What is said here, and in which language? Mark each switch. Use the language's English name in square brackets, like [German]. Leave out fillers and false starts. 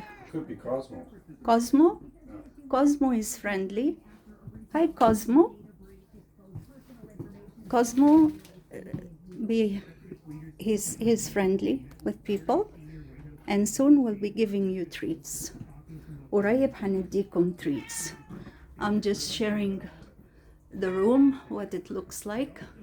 [English] Could be Cosmo. Cosmo? Yeah. Cosmo is friendly. Hi, Cosmo. Cosmo, he's friendly with people. And soon we'll be giving you treats. [Arabic] قريب هنديكم treats. [English] I'm just sharing the room, what it looks like.